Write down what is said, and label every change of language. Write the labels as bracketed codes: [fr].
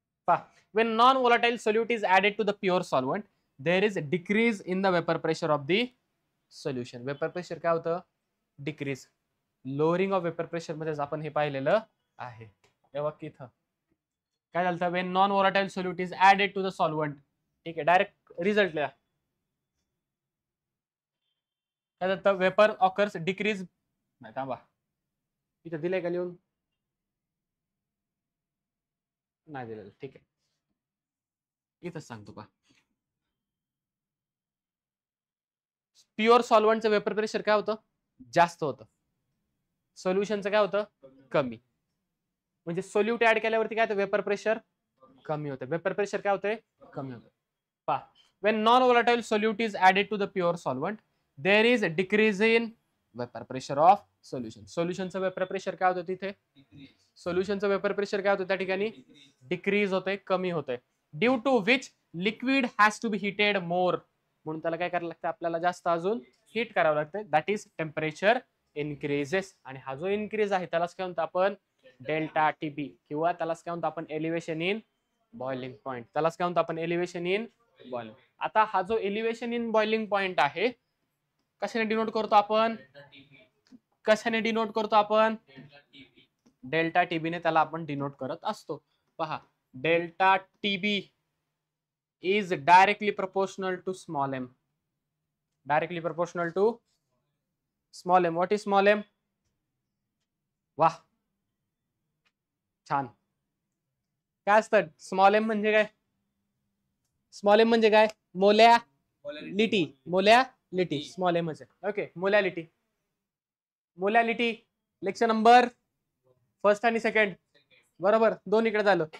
[en] पहा, when non-volatile solute is added to the pure solvent, there is a decrease in the vapor pressure of the solution. [mr] Vapour pressure काय होतं, decrease. Lowering of vapour pressure मध्येच आपण हे पाहिलेलं आहे. तेव्हा इथं काय झालं, [en] when non-volatile solute is added to the solvent. [mr] ठीक आहे, डायरेक्ट रिझल्ट लिहा. काय झालं, वेपर ऑकर्स डिक्रीज. नाही थांबा, इथं दिलंय का लिहून, नाही दिलेलं, ठीक आहे, इथंच सांगतो का. प्युअर सॉल्व्हंटचं वेपर प्रेशर काय होतं, जास्त होतं. सोल्युशनचं काय होतं, कमी. म्हणजे सोल्यूट ऍड केल्यावरती काय होतं, वेपर प्रेशर कमी होतं. वेपर प्रेशर काय होतंय, कमी होतं. [en] पहा, when non-volatile solute is added to the pure solvent, there is a decrease in vapor pressure of solution. [mr] सोल्युशनचं vapour pressure काय होतं तिथे, सोल्युशनचं वेपर प्रेशर काय होतं त्या ठिकाणी, डिक्रीज होतंय, कमी होतंय. [en] Due to which liquid has to be heated more. [mr] म्हणून त्याला काय करायला लागतं, आपल्याला जास्त अजून हीट करावं लागतं. [en] That is temperature increases. [mr] आणि हा जो इन्क्रीज आहे त्यालाच काय म्हणतो आपण, डेल्टा टीबी, किंवा त्यालाच काय म्हणतो आपण, एलिव्हेशन इन बॉइलिंग पॉईंट. त्यालाच काय म्हणतो आपण, एलिव्हेशन इन बॉइलिंग. आता हा जो एलिव्हेशन इन बॉइलिंग पॉईंट आहे, कशाने डिनोट करतो आपण, कशाने डिनोट करतो आपण, डेल्टा टीबीने त्याला आपण डिनोट करत असतो. [en] पहा, delta TB is directly proportional to small m. Directly proportional to small m. What is small m? [mr] वाह, छान. काय असतं स्मॉल एम म्हणजे काय, स्मॉल एम म्हणजे काय, मोलॅलिटी. मोलॅलिटी स्मॉल एम आहे. Okay, molality. Molality lecture number first आणि सेकंड, बरोबर, दोन इकडे झालं.